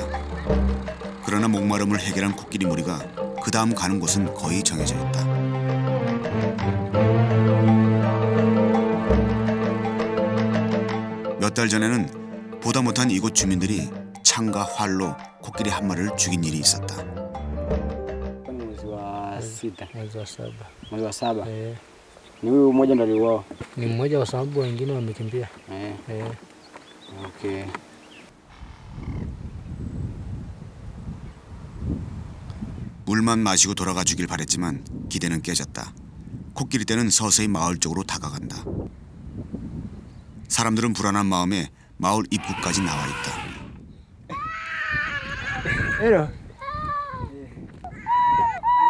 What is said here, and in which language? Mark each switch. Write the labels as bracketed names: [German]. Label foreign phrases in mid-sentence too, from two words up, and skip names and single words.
[Korean] 그러나 목마름을 해결한 코끼리 무리가 그 다음 가는 곳은 거의 정해져 있다. 몇 달 전에는 보다 못한 이곳 주민들이 창과 활로 코끼리 한 마리를 죽인 일이 있었다. [Swahili] Mwezi wa saba. Ni huyu mmoja ndo aliuawa. Ni mmoja kwa sababu wengine wamekimbia. Okay. [Korean] 물만 마시고 돌아가 주길 바랬지만 기대는 깨졌다. 코끼리떼는 서서히 마을 쪽으로 다가간다. 사람들은 불안한 마음에 마을 입구까지 나와 있다.